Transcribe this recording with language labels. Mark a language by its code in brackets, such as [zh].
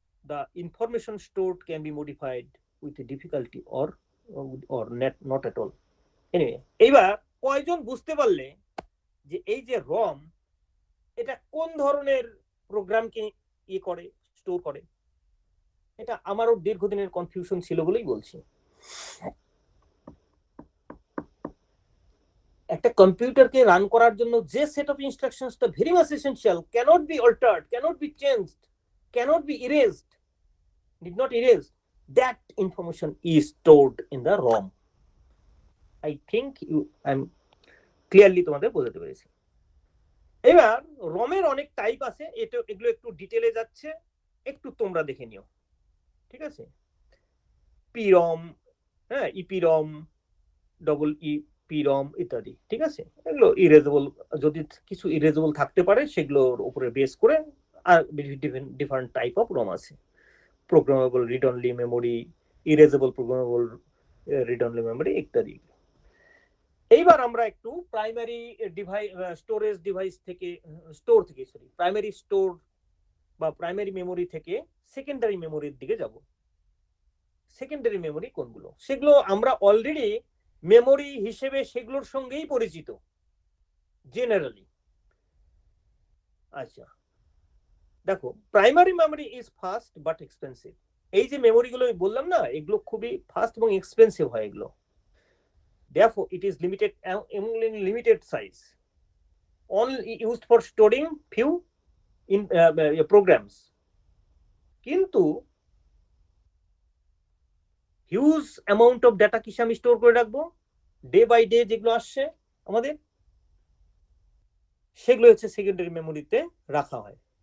[en] The information stored can be modified with a difficulty or not at all. [bn] Anyway, এইবার কয়জন বুঝতে পারলে যে এই যে রম এটা কোন ধরনের প্রোগ্রামকে করে, স্টোর করে? এটা আমারও দীর্ঘদিনের কনফিউশন ছিল বলেই বলছি। একটা কম্পিউটারকে রান করার জন্য যে set of ইনস্ট্রাকশনসটা [en] Very much essential, can't be altered, can't be changed, can't be erased, did not erase, that information is stored in the ROM. I think I'm clearly [bn] তোমাদের বোঝাতে পেরেছি। এবার রমের অনেক টাইপ আছে, এগুলো একটু ডিটেইলে যাচ্ছে, একটু তোমরা দেখে নিও, ঠিক আছে। পিরম, হ্যাঁ, ইপিরম, ডবল ইপিরম ইত্যাদি, ঠিক আছে। এগুলো ইরেজেবল, যদি কিছু ইরেজেবল থাকতে পারে সেগুলোর উপরে বেস করে আর ডিফারেন্ট টাইপ অফ রম আছে। Programmable read only memory, erasable programmable read only memory ইত্যাদি। এইবার আমরা একটু প্রাইমারি স্টোরেজ ডিভাইস থেকে প্রাইমারি স্টোর বা প্রাইমারি মেমোরি থেকে সেকেন্ডারি মেমোরির দিকে যাব। সেকেন্ডারি মেমোরি কোনগুলো, সেগুলো আমরা অলরেডি মেমোরি হিসেবে সেগুলোর সঙ্গেই পরিচিত জেনারেলি। [en] আচ্ছা দেখো, primary memory is fast but expensive. [bn] এই যে মেমোরিগুলো বললাম না, এগুলো খুবই ফাস্ট এবং এক্সপেন্সিভ হয় এগুলো। [en] Therefore, it is limited size, only used for storing few in programs. [bn] কিন্তু হিউজ অ্যামাউন্ট অফ ডাটা কিসে আমি স্টোর করে রাখবো, ডে বাই ডে যেগুলো আসছে আমাদের, সেগুলো হচ্ছে সেকেন্ডারি মেমোরিতে রাখা হয়।